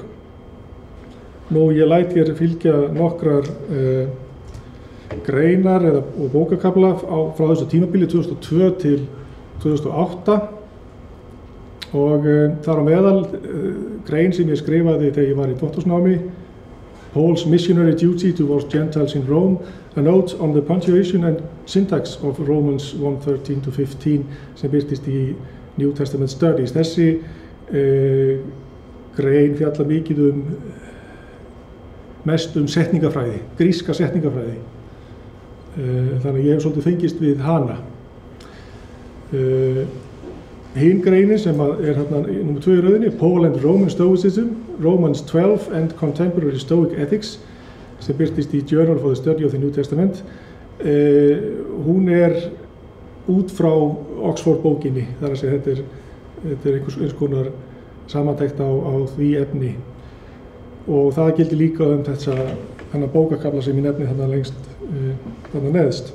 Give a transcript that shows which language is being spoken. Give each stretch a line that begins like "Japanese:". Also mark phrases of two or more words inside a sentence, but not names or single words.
Icelandic: Nú, ég læt hér fylgja nokkrar greinar og bókakafla frá þessu tímabili 2002 til 2008 og þar á meðal grein sem ég skrifaði þegar ég var í doktorsnámi, Paul's Missionary Duty Towards Gentiles in Rome, a note on the punctuation and syntax of Romans 1:13-15 sem birtist í New Testament Studies. Þessi grein fjalla mikið mest setningafræði, gríska setningafræði. Þannig að ég hef svolítið fengist við hana. Hin greinin sem er hérna nr. 2 í röðinni, Paul and Roman Stoicism, Romans 12 and Contemporary Stoic Ethics, sem birtist í Journal for the Study of the New Testament. Hún út frá Oxford bókinni, þar að segja þetta er eins konar samantekt á því efni. Og það gildir líka þennan bókakafla sem ég nefni þarna lengst, þarna neðst.